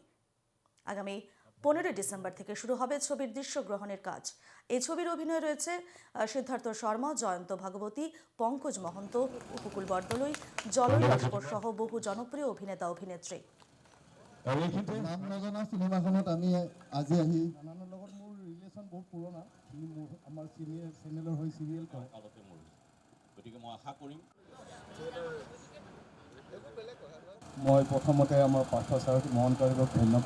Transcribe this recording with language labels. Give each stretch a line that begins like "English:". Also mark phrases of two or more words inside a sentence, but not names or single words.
Bangla: আগামী 15 ডিসেম্বর থেকে শুরু হবে ছবির দৃশ্য গ্রহণের কাজ। এই ছবির অভিনয় রয়েছে সিদ্ধার্থ শর্মা, জয়ন্ত ভাগবতী, পঙ্কজ মহন্ত, উপকূল বরদলৈ, জলয় লস্কর সহ বহু জনপ্রিয় অভিনেতা অভিনেত্রী।
Assamese: নাম নজনা চিনেমাখনত আমি আজি আহি নানানৰ লগত মোৰ ৰিলেশ্যন বহুত পুৰণা। আমাৰ
English: senior channel
Assamese: হৈ চিৰিয়েল কৰে। গতিকে মই আশা কৰিম মই প্ৰথমতে আমাৰ পাৰ্থ ছাৰ মোহন কাৰিকক ধন্যবাদ।